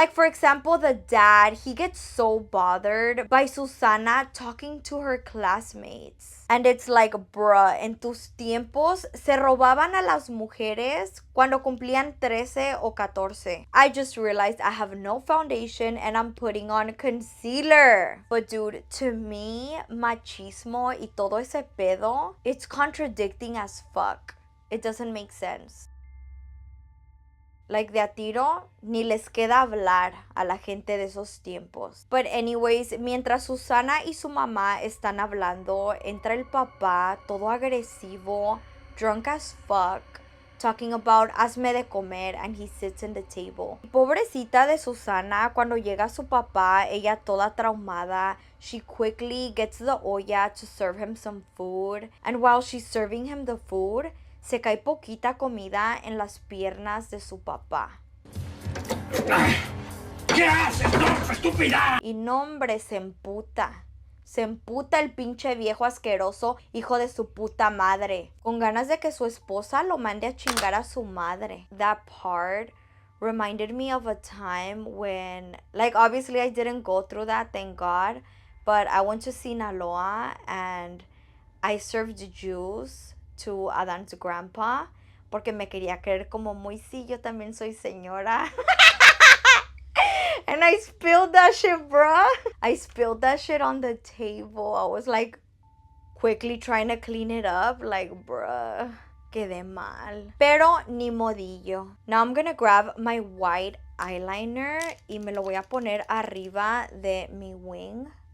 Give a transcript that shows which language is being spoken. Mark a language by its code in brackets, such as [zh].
[en] Like, for example, the dad, he gets so bothered by Susana talking to her classmates. And it's like, bruh, [es] en tus tiempos se robaban a las mujeres cuando cumplían 13 o 14. [en] I just realized I have no foundation and I'm putting on concealer. But dude, to me, [es] machismo y todo ese pedo, [en] it's contradicting as fuck. It doesn't make sense. Like, [es] de a tiro, ni les queda hablar a la gente de esos tiempos. [en] But anyways, [es] mientras Susana y su mamá están hablando, entra el papá, todo agresivo, [en] drunk as fuck, talking about [es] hazme de comer, [en] and he sits in the table. [es] Pobrecita de Susana, cuando llega su papá, ella toda traumada, [en] she quickly gets the olla to serve him some food, and while she's serving him the food, [es] se cae poquita comida en las piernas de su papá. ¿Qué haces, no, estúpida? Y no, hombre, se emputa. Se emputa el pinche viejo asqueroso, hijo de su puta madre. Con ganas de que su esposa lo mande a chingar a su madre. [en] That part reminded me of a time when, like, obviously I didn't go through that, thank God. But I went to Sinaloa and I served juice to Adam's grandpa [es] porque me quería creer como muy sí, yo también soy señora. [en] And I spilled that shit, bruh. I spilled that shit on the table. I was like quickly trying to clean it up, like, bruh, [es] quedé mal. Pero ni modillo. [en] Now I'm gonna grab my white eyeliner [es] y me lo voy a poner arriba de mi wing.